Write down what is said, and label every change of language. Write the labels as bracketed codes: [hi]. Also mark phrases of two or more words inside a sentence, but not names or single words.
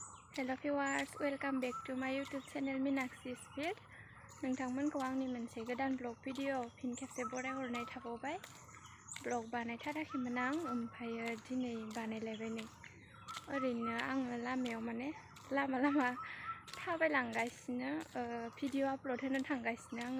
[en] Hello viewers, welcome back to my YouTube channel Meenakshi Speed. [brx] नोंथांमोनखौ आंनि मोनसे गोदान [en] blog video [brx] फिन खेबसे बरायहरनाय थाबावबाय। ब्लग बानायथाराखैमोन आं, ओमफ्राय दिनै बानायलायबाय नै। ओरैनो आङो लामायाव लामा थाबायलांगासिनो [en] video upload [brx] होनो थांगासिनो आङो।